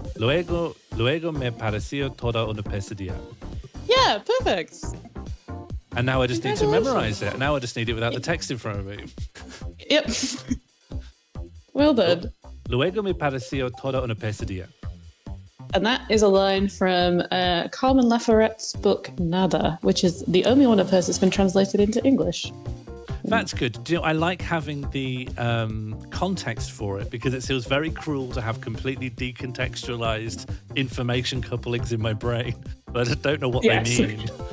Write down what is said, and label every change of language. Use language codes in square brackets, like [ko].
[es] Luego me pareció toda una pesadilla. [en] Yeah, perfect. And now I just need to memorize it. Now I just need it without the text in front of me. Yep. Well done. [es] Luego me pareció toda una pesadilla. [en] And that is a line from Carmen Laforette's book Nada, which is the only one of hers that's been translated into English. That's good. Do you know, I like having the context for it because it feels very cruel to have completely decontextualized information couplings in my brain, but I don't know what they mean.